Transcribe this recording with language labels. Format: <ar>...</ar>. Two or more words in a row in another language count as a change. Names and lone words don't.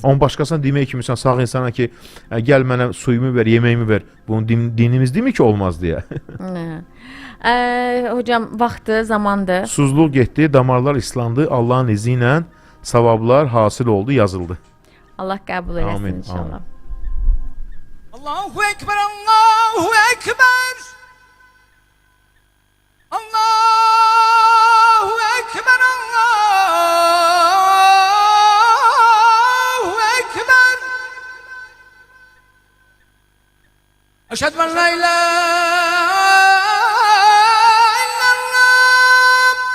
<az>On başqasına demək kimi sağ insana ki, gəl mənə suyumu ver, yeməyimi ver. Bunu dinimiz demir ki, olmaz deyə. Hocam, vaxtı, zamandır. Susuzluq getdi, damarlar islandı, Allahın izi ilə savablar hasil oldu, yazıldı. Allah qəbul eləsin inşallah.</az> <ar>الله أكبر، الله أكبر. الله أكبر، الله أكبر. أشهد أن لا إله إلا الله.</ar>